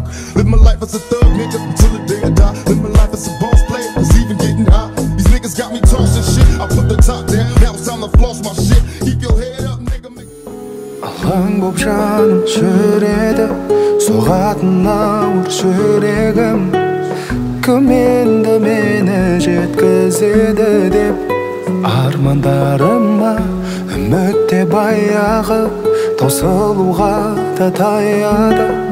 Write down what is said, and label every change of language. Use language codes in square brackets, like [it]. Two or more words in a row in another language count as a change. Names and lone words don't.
[en] Live my life as a thug nigga until the day I die. Live my life as a boss player, it's even getting hot. These niggas got me tossing shit. I put the top down, now it's time to floss my shit. Keep your head up, nigga. [kk] Алаң боп жаным жүреді, соғатын ауыр жүрегім. Кім енді мені жеткізеді деп армандарыма үмітте баяғы таусылуға да таяды.